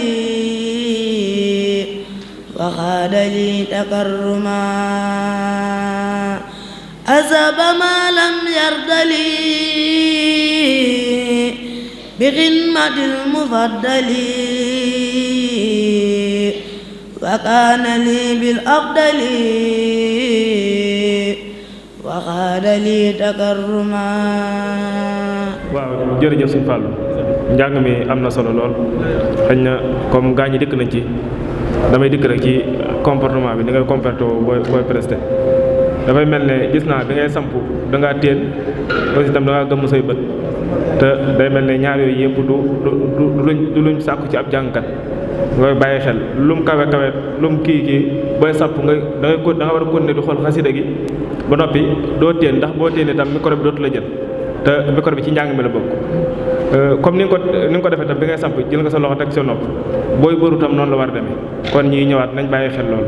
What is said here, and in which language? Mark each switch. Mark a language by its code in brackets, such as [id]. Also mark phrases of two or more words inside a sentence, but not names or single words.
[ar] وخاد لي تكرما أذهب ما لم يرد لي بغنمة المفضل وكان لي بالأفضل وخاد لي تكرما. [wo] waaw jërëjëf sëñ Fallou njàng mi am na solo lool xëy na comme gaa ñi dikk nañ ci damay dikk rek ci comportement bi ni ngay comporté booy presté dafay mel ne gis naa bi ngay samp da ngaa téen aussi itam da ngaa gëmm say bët te day mel ne ñaar yooyu yëpp du luñ sàkku ci ab jàngkat ngay bàyyi xel lum kawe kawe lum kii booy sàpp da nga war a continuer di xool xasida gi ba noppi doo téen ndax boo téen itam micro bi dootu la jël te micro bi ci njàng mi la bokk comme ni nga ko defee tam bi ngay samp jël nga sa loxo teg sa nopp booy bëru tam noonu la war a demee kon ñi ñëwaat nañ bàyyi xel loolu.